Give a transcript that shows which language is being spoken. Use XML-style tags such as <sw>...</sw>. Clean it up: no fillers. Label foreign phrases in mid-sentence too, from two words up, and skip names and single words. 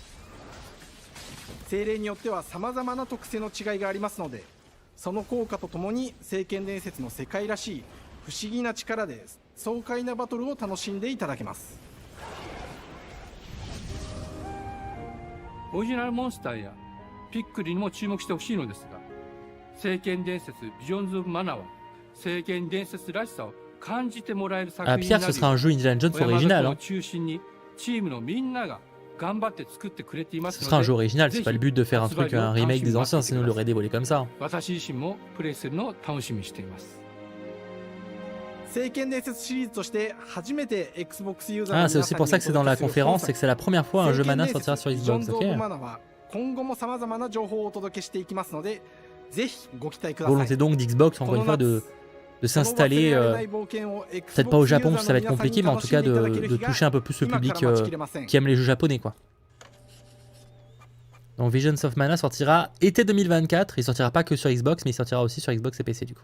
<ja>精霊によっては様々な特性の違いがありますので、その効果とともに聖剣伝説の世界らしい不思議な力で爽快なバトルを楽しんでいただけます。オリジナルモンスターやピックリにも注目してほしいのですが、聖剣伝説</ja> <en>Visions of Mana</en> <ja>は聖剣伝説らしさを感じてもらえる作品になるよう、</ja> <fr>Pierre, ce sera un jeu Indiana Jones original. Hein.</fr> <ja>中心にチームのみんなが頑張って作ってくれていますので、</ja> <fr>Ce sera un jeu original, c'est pas le but de faire un truc, un remake des anciens, sinon il l'aurait dévoilé comme ça.</fr> <ja>私自身もプレイするのを楽しみにしています。聖剣伝説シリーズとして初めて Xbox ユーザー</ja> <fr>Ah, c'est aussi pour ça que c'est dans la conférence, c'est que c'est la première fois un jeu Mana sortira sur Xbox. Ok.</fr> <ja>今後も様々な情報をお届けしていきますので、ぜひご期待ください。</ja> <fr>Volonté donc d'Xbox, encore une fois, de s'installer, peut-être pas au Japon parce que ça va être compliqué, mais en tout cas de toucher un peu plus le public qui aime les jeux japonais quoi. Donc Visions of Mana sortira été 2024. Il sortira pas que sur Xbox, mais il sortira aussi sur Xbox et PC du coup.</fr>